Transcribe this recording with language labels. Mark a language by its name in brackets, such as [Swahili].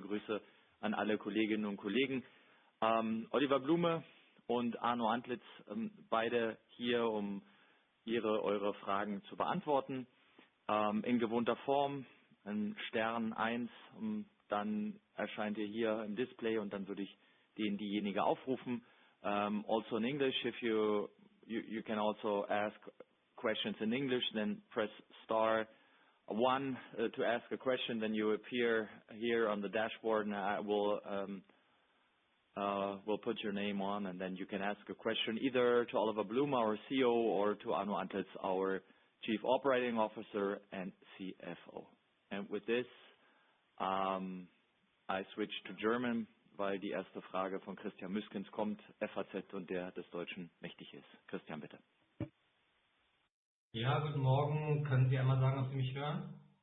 [German] Grüße an alle Kolleginnen und Kollegen. Oliver Blume und Arno Antlitz, beide hier, um eure Fragen zu beantworten. In gewohnter Form, ein Stern 1, dann erscheint ihr hier im Display und dann würde ich diejenige aufrufen. [English] Also in English, if you can also ask questions in English, then press star 1 to ask a question, then you appear here on the dashboard and I will we'll put your name on and then you can ask a question either to Oliver Blume, our CEO, or to Arno Antlitz, our Chief Operating Officer and CFO. And with this, I switch to German, [German] weil die erste Frage von Christian Müskens kommt, FAZ und der des Deutschen mächtig ist. Christian, bitte. Ja, guten Morgen. Können Sie einmal sagen, ob Sie mich hören?